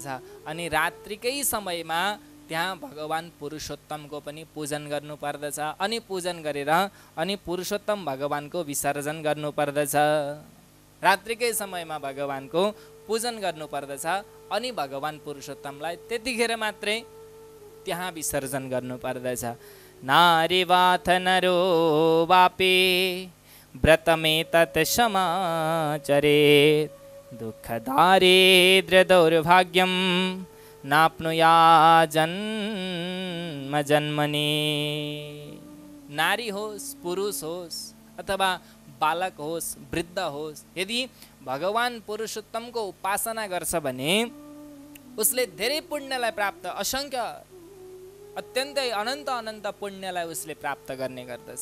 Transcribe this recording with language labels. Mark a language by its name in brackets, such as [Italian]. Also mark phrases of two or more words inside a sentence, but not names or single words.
[Nepali] अनि रात्रिकै समयमा त्यहाँ भगवान पुरुषोत्तमको पनि पूजन गर्नुपर्दछ। अनि पूजन गरेर अनि पुरुषोत्तम भगवानको विसर्जन गर्नुपर्दछ। रात्रिकै समयमा भगवानको पूजन गर्नुपर्दछ। अनि भगवान पुरुषोत्तमलाई त्यतिखेर मात्रै त्यहाँ विसर्जन गर्नुपर्दछ। [Sanskrit] नारीवाथ नरो वापे व्रतमे तत् समाचरेत् दुःख दारिद्र्य दौर्भाग्यम नाप्नुया जन्म जन्मनि। [Nepali] नारी होस्, पुरुष होस् अथवा बालक होस्, वृद्ध होस्, यदि भगवान पुरुषोत्तमको उपासना गर्छ भने उसले धेरै पुण्यलाई प्राप्त, असंख्य अत्यन्तै अनन्त अनन्त पुण्यलाई उसले प्राप्त गर्ने गर्दछ।